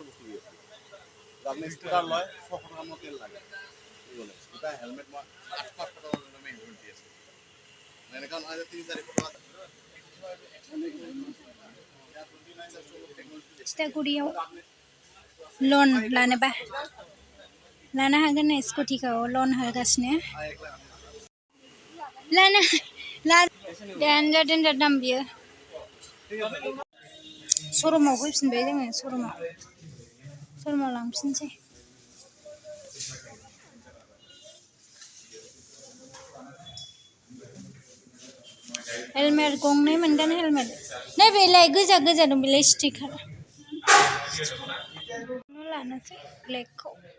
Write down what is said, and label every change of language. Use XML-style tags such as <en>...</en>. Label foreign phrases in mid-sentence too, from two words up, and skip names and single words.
<bn>বস্তু দিয়ে আপনি স্কুটার লয় 600 টাকার মতো তেল লাগে কি বলে এটা হেলমেট 800 টাকার দামে হেলমেট দিয়েছে মানে কারণ আজ 3-4 টাকা</bn> <brx>थिथागुरियाव लन लानोबा लानो हागोन स्कुटिखौ लन होगासिनो लानो देन्जार दाम बियो श'रुमाव फैफिनबाय जोङो श'रुमाव लांफिनसै हेलमेट गंनै मोनगोन हेलमेट नैबेलाय गोजा दं बेलाय स्टिकार लानोसै ब्लेकखौ</brx>